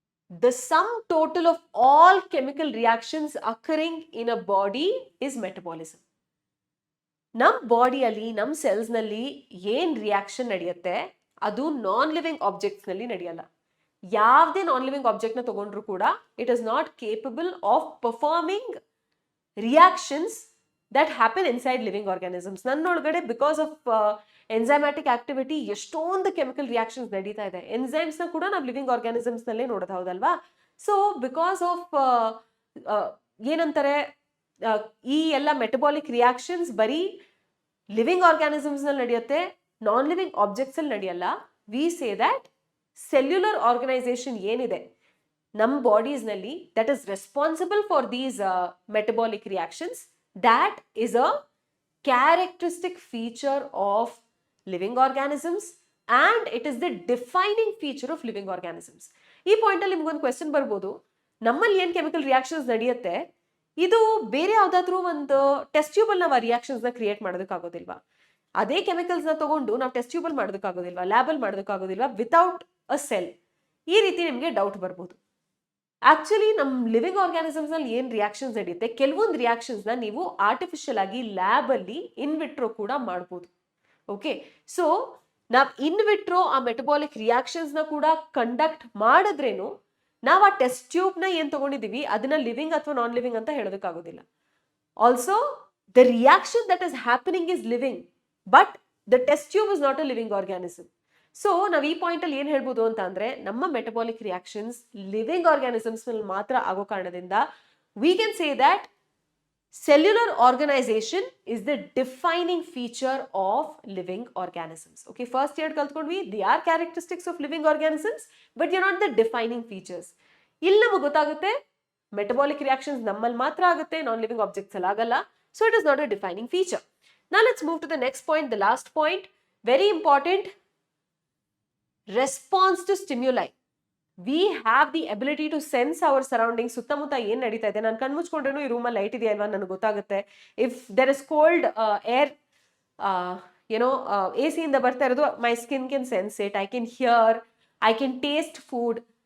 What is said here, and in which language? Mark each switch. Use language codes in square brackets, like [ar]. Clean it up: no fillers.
[en] The sum total of all chemical reactions occurring in a body is metabolism. [kn] ನಮ್ಮ ಬಾಡಿಯಲ್ಲಿ, ನಮ್ಮ cells ನಲ್ಲಿ ಏನ್ ರಿಯಾಕ್ಷನ್ ನಡೆಯುತ್ತೆ ಅದು ನಾನ್ ಲಿವಿಂಗ್ ಆಬ್ಜೆಕ್ಟ್ಸ್ ನಲ್ಲಿ ನಡೆಯಲ್ಲ. ಯಾವುದೇ ನಾನ್ ಲಿವಿಂಗ್ ಆಬ್ಜೆಕ್ಟ್ ನ ತಗೊಂಡ್ರು ಕೂಡ [en] It is not capable of performing reactions that happen inside living organisms. [kn] ನನ್ನೊಳಗಡೆ because of ಎನ್ಸೈಮ್ಯಾಟಿಕ್ activity ಎಷ್ಟೊಂದು ಕೆಮಿಕಲ್ ರಿಯಾಕ್ಷನ್ಸ್ ನಡೀತಾ ಇದೆ. ಎನ್ಸೈಮ್ಸ್ ನ ಕೂಡ ನಾವು ಲಿವಿಂಗ್ ಆರ್ಗ್ಯಾನಿಸಮ್ಸ್ ನಲ್ಲೇ ನೋಡೋದು, ಹೌದಲ್ವಾ? ಸೊ ಬಿಕಾಸ್ ಆಫ್ ಏನಂತಾರೆ, ಈ ಎಲ್ಲ ಮೆಟಬಾಲಿಕ್ ರಿಯಾಕ್ಷನ್ಸ್ ಬರೀ ಲಿವಿಂಗ್ ಆರ್ಗ್ಯಾನಿಸಮ್ಸ್ ನಲ್ಲಿ ನಡೆಯುತ್ತೆ, ನಾನ್ ಲಿವಿಂಗ್ ಆಬ್ಜೆಕ್ಟ್ಸ್ ಅಲ್ಲಿ ನಡೆಯಲ್ಲ. [en] we say that cellular organisation [kn] ಏನಿದೆ ನಮ್ಮ ಬಾಡೀಸ್ ನಲ್ಲಿ, [en] That is responsible for these metabolic reactions, that is a characteristic feature of living organisms and it is the defining feature of living organisms. [kn] ಈ point ಅಲ್ಲಿ ನಿಮ್ಗೊಂದು question ಬರ್ಬೋದು, ನಮ್ಮಲ್ಲಿ ಏನ್ chemical reactions ನಡೆಯುತ್ತೆ ಇದು ಬೇರೆ ಯಾವ್ದಾದ್ರು ಒಂದು ಟೆಸ್ಟ್ ಟ್ಯೂಬಲ್ ನಾವು ಆ ರಿಯಾಕ್ಷನ್ಸ್ ನ ಕ್ರಿಯೇಟ್ ಮಾಡೋದಕ್ಕಾಗೋದಿಲ್ವಾ? ಅದೇ ಕೆಮಿಕಲ್ಸ್ ನ ತಗೊಂಡು ನಾವು test tubal ಮಾಡೋದಕ್ಕಾಗೋದಿಲ್ವಾ? Label ಮಾಡೋದಕ್ಕಾಗೋದಿಲ್ವಾ without a cell? ಈ ರೀತಿ ನಿಮ್ಗೆ ಡೌಟ್ ಬರ್ಬೋದು. ಆಕ್ಚುಲಿ ನಮ್ಮ ಲಿವಿಂಗ್ ಆರ್ಗ್ಯಾನಿಸಮ್ಸ್ ನಲ್ಲಿ ಏನ್ ರಿಯಾಕ್ಷನ್ಸ್ ನಡೆಯುತ್ತೆ, ಕೆಲವೊಂದು ರಿಯಾಕ್ಷನ್ಸ್ ನ ನೀವು ಆರ್ಟಿಫಿಷಿಯಲ್ ಆಗಿ ಲ್ಯಾಬ್ ಅಲ್ಲಿ ಇನ್ವಿಟ್ರೋ ಕೂಡ ಮಾಡ್ಬೋದು. ಓಕೆ, ಸೊ ನಾವು ಇನ್ವಿಟ್ರೋ ಆ ಮೆಟಬಾಲಿಕ್ ರಿಯಾಕ್ಷನ್ಸ್ ನ ಕೂಡ ಕಂಡಕ್ಟ್ ಮಾಡಿದ್ರೇನು ನಾವು ಆ ಟೆಸ್ಟ್ ಟ್ಯೂಬ್ ನ ಏನ್ ತಗೊಂಡಿದೀವಿ ಅದನ್ನ ಲಿವಿಂಗ್ ಅಥವಾ ನಾನ್ ಲಿವಿಂಗ್ ಅಂತ ಹೇಳೋದಕ್ಕಾಗೋದಿಲ್ಲ. [en] Also the reaction that is happening is living, but the test tube is not a living organism. [kn] So ನಾವು ಈ ಪಾಯಿಂಟ್ ಅಲ್ಲಿ ಏನ್ ಹೇಳ್ಬೋದು ಅಂತ ಅಂದ್ರೆ ನಮ್ಮ ಮೆಟಬಾಲಿಕ್ ರಿಯಾಕ್ಷನ್ಸ್ ಲಿವಿಂಗ್ ಆರ್ಗ್ಯಾನಿಸಮ್ಸ್ ನಲ್ಲಿ ಮಾತ್ರ ಆಗೋ ಕಾರಣದಿಂದ [en] We can say that cellular organization is the defining feature of living organisms. Okay, [kn] first year kaltkondvi, [en] they are characteristics of living organisms, but they are not the defining features. [kn] ಇಲ್ಲಿ ನಮಗೆ ಗೊತ್ತಾಗುತ್ತೆ metabolic reactions ನಮ್ಮಲ್ಲಿ ಮಾತ್ರ ಆಗುತ್ತೆ, non living objects ಅಲ್ಲಿ ಆಗಲ್ಲ. [en] So it is not a defining feature. Now let's move to the next point, the last point, very important, response to stimuli. We have the ability to sense our surrounding. [kn] ಸುತ್ತಮುತ್ತ ಏನ್ ನಡೀತಾ ಇದೆ, ನಾನು ಕಣ್ಮುಚ್ಕೊಂಡ್ರು ಈ ರೂಮಲ್ಲಿ light ಇದೆಯಾ ಅಲ್ವಾ ನನಗೆ ಗೊತ್ತಾಗುತ್ತೆ. [en] if there is cold air [kn] ಏನೋ ಎ ಸಿಯಿಂದ ಬರ್ತಾ ಇರೋದು, [en] My skin can sense it, I can hear, I can taste food.